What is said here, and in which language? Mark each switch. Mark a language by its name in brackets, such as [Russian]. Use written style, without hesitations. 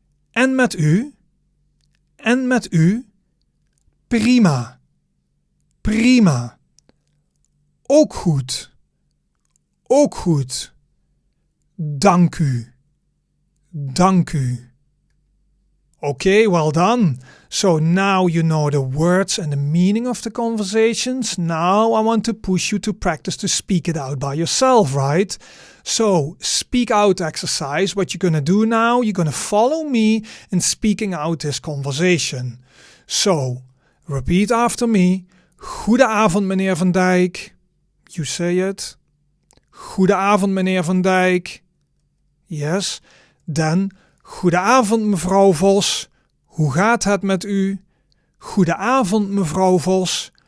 [Dutch] En met u, prima, ook goed, dank u. [English] Okay, well done. So now you know the words and the meaning of the conversations. Now I want to push you to practice to speak it out by yourself, right? So speak out exercise. What you're going to do now, you're going to follow me in speaking out this conversation. So repeat after me. [Dutch] Goedenavond, meneer Van Dijk. [English] You say it. [Dutch] Goedenavond, meneer Van Dijk. [English] Yes. Then, [Dutch] goedenavond, mevrouw Vos. Hoe gaat het met u? Goedenavond, mevrouw Vos.